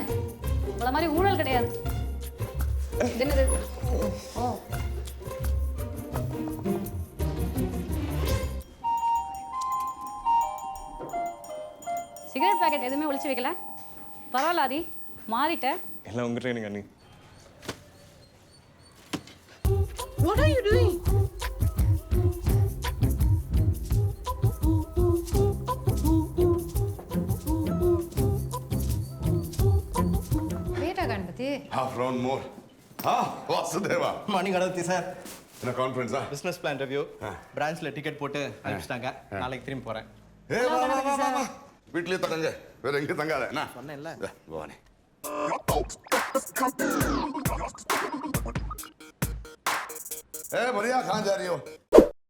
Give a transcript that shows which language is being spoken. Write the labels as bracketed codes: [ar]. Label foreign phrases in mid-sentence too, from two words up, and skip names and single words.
[ta] உங்கள மாதிரி ஊழல் கிடையாது. இது என்னது? ஓ, [en] cigarette packet [ta] எதுவுமே ஒளிச்சு வைக்கல. பரவாயில்ல ஆதி, மாறிட்ட. எல்லாம் உங்க ட்ரைனிங் அண்ணி. [en] What are you doing? [ta] வேற [en] half round more. [ta] வாசுதேவா மார்னிங் கணபதி சார். என்ன கான்ஃபரன்ஸா? [en] business plan review. [ta] பிரான்ச்ல டிக்கெட் போட்டு அனுப்பிச்சிட்டாங்க. நாளைக்கு திரும்பி போறேன். வா வீட்லயே தங்க, வேற எங்க தங்காத என்ன சொன்னேன்ல. பவானி. [hi] बढ़िया कहाँ जा रही हो?